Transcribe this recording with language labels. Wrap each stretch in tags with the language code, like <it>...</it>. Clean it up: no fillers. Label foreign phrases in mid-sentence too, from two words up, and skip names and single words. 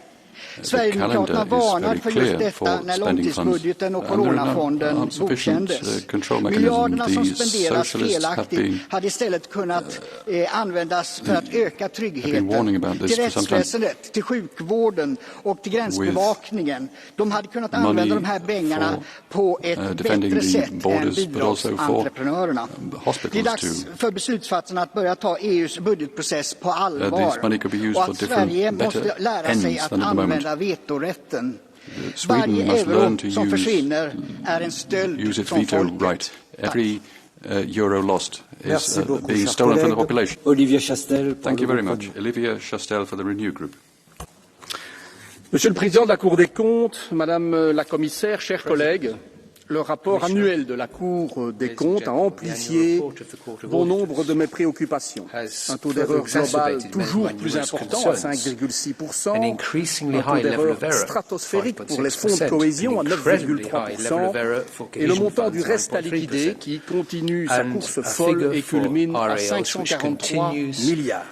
<sv>Sverigedemokraterna varnar för just detta när långtidsbudgeten och coronafonden godkändes. Miljarderna som spenderas felaktigt hade istället kunnat användas för att öka tryggheten till rättsväsendet, till sjukvården och till gränsbevakningen. De hade kunnat använda de här pengarna på ett bättre sätt än bidragsentreprenörerna. Det är dags för beslutsfattarna att börja ta EUs budgetprocess på allvar och att Sverige måste lära sig att använda vetorätten. Varje euro som försvinner är en stöld från folket.</sv> <en>Every euro lost is being stolen from the population. Olivier Chastel. Thank you very much. Olivier Chastel for the Renew Group.</en> <fr>Monsieur le Président de la Cour des comptes, Madame la Commissaire, chers collègues, le rapport annuel de la Cour des comptes a amplifié bon nombre de mes préoccupations. Un taux d'erreur global toujours plus important à 5,6%, un taux d'erreur stratosphérique pour les fonds de cohésion à 9,3% et le montant du reste à liquider qui continue sa course folle et culmine à 543 milliards.</fr>